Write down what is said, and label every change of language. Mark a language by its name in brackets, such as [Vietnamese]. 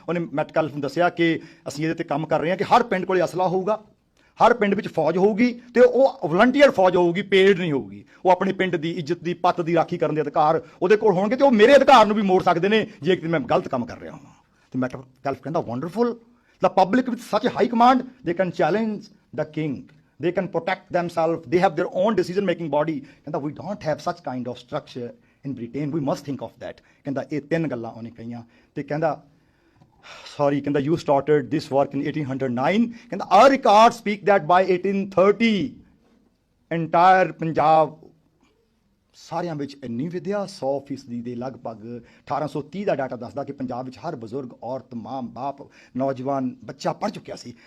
[Punjabi] ਉਹਨੇ ਮੈਟਕੈਲਫ ਨੂੰ ਦੱਸਿਆ ਕਿ ਅਸੀਂ ਇਹਦੇ ਤੇ ਕੰਮ ਕਰ ਰਹੇ ਹਾਂ ਕਿ ਹਰ ਪਿੰਡ ਕੋਲੇ ਅਸਲਾ ਹੋਊਗਾ, ਹਰ ਪਿੰਡ ਵਿੱਚ ਫੌਜ ਹੋਊਗੀ ਤੇ ਉਹ ਵਲੰਟੀਅਰ ਫੌਜ ਹੋਊਗੀ, ਪੇਡ ਨਹੀਂ ਹੋਊਗੀ। ਉਹ ਆਪਣੇ ਪਿੰਡ ਦੀ ਇੱਜ਼ਤ ਦੀ, ਪੱਤ ਦੀ ਰਾਖੀ ਕਰਨ ਦੇ ਅਧਿਕਾਰ ਉਹਦੇ ਕੋਲ ਹੋਣਗੇ ਤੇ ਉਹ ਮੇਰੇ ਅਧਿਕਾਰ ਨੂੰ ਵੀ ਮੋੜ ਸਕਦੇ ਨੇ ਜੇ ਕਿ ਮੈਂ ਗਲਤ ਕੰਮ ਕਰ ਰਿਹਾ ਹਾਂ। ਤੇ ਮੈਟਕੈਲਫ ਕਹਿੰਦਾ [English] Wonderful, the public with such high command they can challenge the king, they can protect themselves, they have their own decision making body। ਕਹਿੰਦਾ we don't have such kind of structure in Britain, we must think of that। [Punjabi] ਕਹਿੰਦਾ ਇਹ ਤਿੰਨ ਗੱਲਾਂ ਉਹਨੇ ਕਹੀਆਂ ਤੇ ਕਹਿੰਦਾ sorry, ਕਹਿੰਦਾ [English] you started this work in 1809, [Punjabi] ਕਹਿੰਦਾ [English] our records speak that by 1830 entire [Punjabi] Punjab ਸਾਰਿਆਂ ਵਿੱਚ ਇੰਨੀ ਵਿਦਿਆ 100% ਦੇ ਲਗਭਗ 1830 ਦਾ ਡਾਟਾ ਦੱਸਦਾ ਕਿ ਪੰਜਾਬ ਵਿੱਚ ਹਰ ਬਜ਼ੁਰਗ, ਔਰਤ, ਮਾਂ, ਬਾਪ, ਨੌਜਵਾਨ, ਬੱਚਾ ਪੜ੍ਹ ਚੁੱਕਿਆ ਸੀ।